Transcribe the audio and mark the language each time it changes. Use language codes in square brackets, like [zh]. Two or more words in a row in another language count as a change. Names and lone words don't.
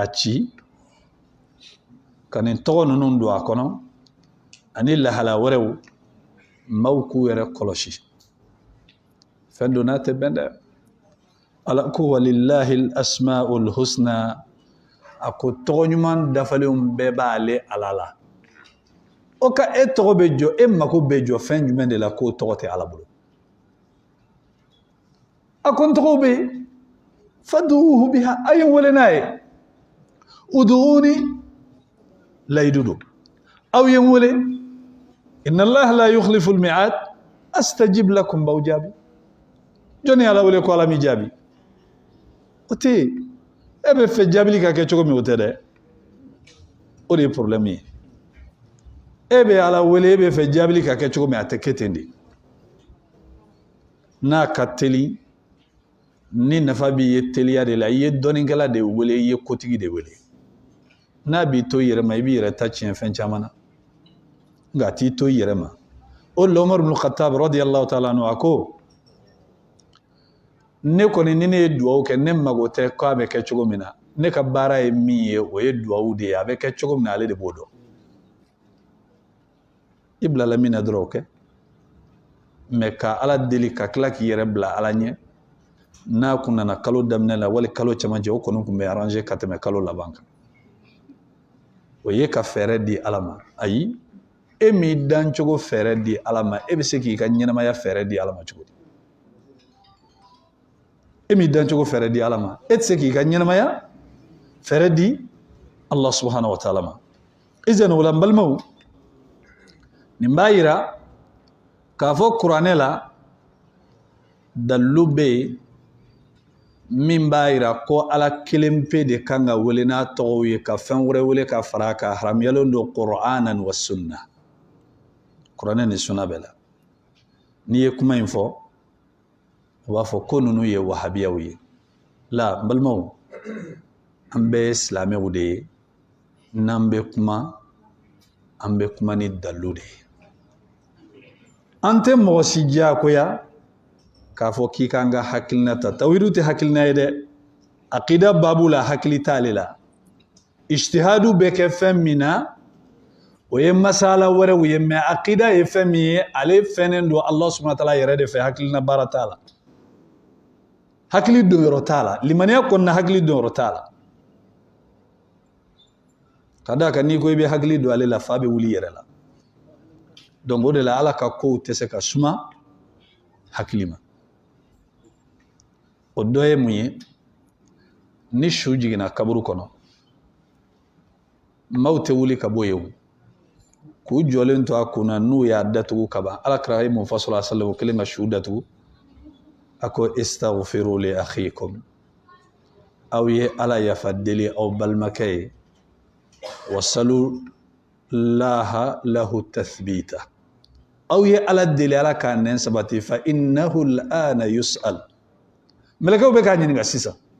[bm] ci ka nin tɔgɔ ninnu don a kɔnɔ ani lahala wɛrɛw maaw k'u yɛrɛ kɔlɔsi fɛn dɔ n'a tɛ bɛn dɛ ala ko [ar] ولله الأسماء الحسنى [bm] a ko tɔgɔ ɲuman dafalenw bɛɛ b'ale ala la o ka e tɔgɔ bɛ jɔ e mako bɛ jɔ fɛn jumɛn de la k'o tɔgɔ tɛ ala bolo a ko n tɔgɔw bɛ yen [ar] فادعوه بها [bm] a ye n wele n'a ye uduuni layidu don aw ye n wele [ar] إن الله لا يخلف الميعاد أستجب لكم [bm] b'aw jaabi jɔnni ala wele ko ala mi jaabi o tɛ yen e bɛ fɛ jaabili ka kɛ cogo min o tɛ dɛ o de ye problème ye ebe ala wele ebe fe jabili ka ke cogo mi ate ketendi n'a ka teli ni nafa bi ye teliya de la ye dɔnikɛla de wele ye kotigi de wele n'a b'i to yɛrɛ ma i b'i yɛrɛ ta tiɲɛ fɛn caman na nka t'i to yɛrɛ ma o la Umar ibn Khattab [ar] رضي الله تعالى عنه [bm] a ko ne kɔni ni ne ye duwawu kɛ ne mago tɛ k'a bɛ kɛ cogo min na ne ka baara ye min ye o ye duwawu de ye a bɛ kɛ cogo min na ale de b'o dɔn i bilala min na dɔrɔn o kɛ mɛ ka ala deli ka tila k'i yɛrɛ bila ala ɲɛ n'a kun nana kalo daminɛ la wali kalo cɛmancɛ o kɔni kun bɛ arranger ka tɛmɛ kalo laban kan o ye ka fɛɛrɛ di ala ma ayi e m'i dan cogo fɛɛrɛ di ala ma e bɛ se k'i ka ɲɛnamaya fɛɛrɛ di ala ma cogo di e m'i dan cogo fɛɛrɛ di ala ma e tɛ se k'i ka ɲɛnamaya fɛɛrɛ di [ar] الله سبحانه وتعالى [bm] ma izan wala n balimaw nin b'a yira k'a fɔ kuranɛ la dalilu bɛ yen min b'a yira ko ala kelen pe de kan ka wele n'a tɔgɔw ye ka fɛn wɛrɛ wele ka fara ka haramuyalen don [ar] قرآنا وسنة [bm] kuranɛ ni sunna bɛɛ la n'i ye kuma in fɔ o b'a fɔ ko ninnu ye wahabiyaw ye la n balimaw an bɛɛ ye silamɛw de ye n'an bɛ kuma an bɛ kuma ni dalilu de ye an tɛ mɔgɔ si diyagoya k'a fɔ k'i kan ka hakilina ta tawhidu tɛ hakilina ye dɛ aqida babu la hakili t'ale la ijtihadu bɛ kɛ fɛn min na o ye masala wɛrɛw ye mɛ aqida ye fɛn min ye ale fɛnnen don [ar] الله سبحانه وتعالى [bm] yɛrɛ de fɛ hakilina baara t'a la hakili don yɔrɔ t'a la limaniya kɔnɔna hakili don yɔrɔ t'a la ka d'a kan n'i ko i bɛ hakili don ale la fa bɛ wuli yɛrɛ la donc o de la ala ka kow tɛ se ka suma hakili ma o dɔ ye mun ye ni su jiginna kaburu kɔnɔ maaw tɛ wuli ka bɔ yen k'u jɔlen to a kunna n'u y'a datugu ka ban alakira ye mun fɔ [ar] صلى الله عليه وسلم [bm] o kelen ka su datugu a ko [ar] استغفروا لأخيكم [bm] aw ye ala yafa deli aw balimakɛ ye [ar] واسألوا له التثبيت [bm] aw ye ala deli ala k'a nɛn sabati [ar] فإنه الآن يسأل [bm] mɛlɛkɛw bɛ k'a ɲininka sisan